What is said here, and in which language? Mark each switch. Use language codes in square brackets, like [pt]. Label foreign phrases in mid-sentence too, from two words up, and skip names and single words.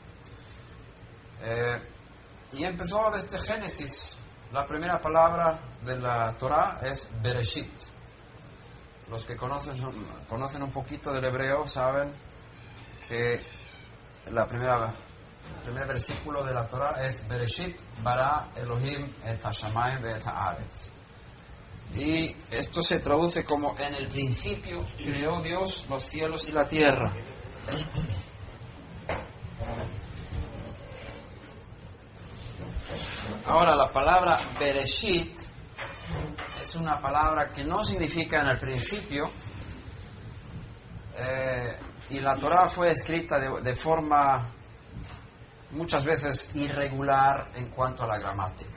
[es] Y empezó desde Génesis. La primera palabra de la Torá es Bereshit. Los que conocen un poquito del hebreo saben que el primer versículo de la Torá es [he] בראשית ברא אלהים את השמים ואת הארץ. [es] Y esto se traduce como: en el principio creó Dios los cielos y la tierra. Ahora, la palabra Bereshit es una palabra que no significa en el principio, y la Torá fue escrita de forma muchas veces irregular en cuanto a la gramática.